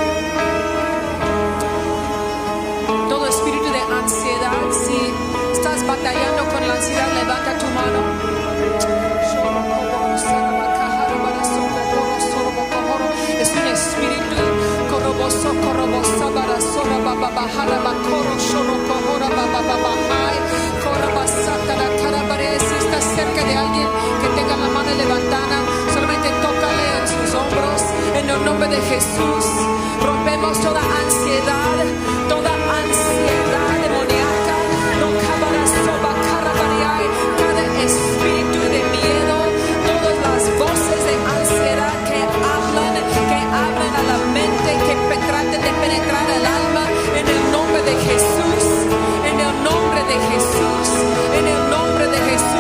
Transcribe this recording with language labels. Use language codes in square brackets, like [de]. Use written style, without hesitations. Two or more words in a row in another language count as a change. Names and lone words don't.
[es] Todo espíritu de ansiedad, si estás batallando con la ansiedad, levanta tu mano. Es un espíritu corroboso, para sora baba bajara bacoro shoro kohora baba bajai corrobasata la cara. Si estás cerca de alguien que tenga la mano levantada, solamente tócale en sus hombros. En el nombre de Jesús rompemos toda ansiedad demoníaca. No cabara soba carabariai, cada espíritu de miedo, todas las voces de ansiedad que hablan a la mente, que traten de penetrar el alma, en el nombre de Jesús, en el nombre de Jesús, en el nombre de Jesús.